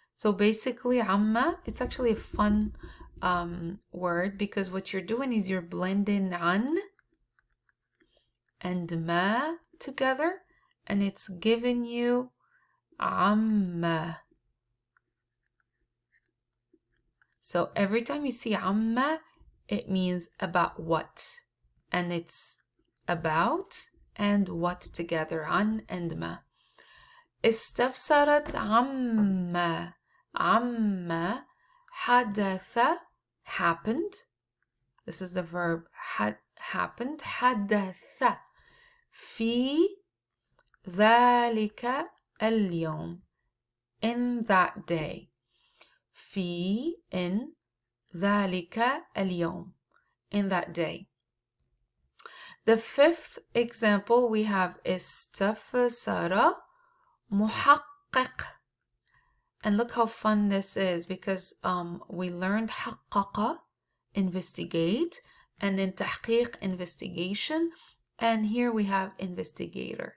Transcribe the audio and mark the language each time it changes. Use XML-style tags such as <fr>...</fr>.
<en>So basically عما, it's actually a fun word because what you're doing is you're blending عن and ما together, and it's giving you عما. So every time you see عما, it means about what, and it's about and what together, عن and ما.</en> <ar>استفسرت عما. عما حدث, happened.</ar> <en>This is the verb happened.</en> <ar>حدث في ذلك اليوم,</ar> <en>in that day. in ذلك اليوم, in that day. The fifth example we have</en> <ar>استفسر محقق.</ar> <en>And look how fun this is, because we learned حقق, investigate, and then تحقيق, investigation, and here we have investigator.</en>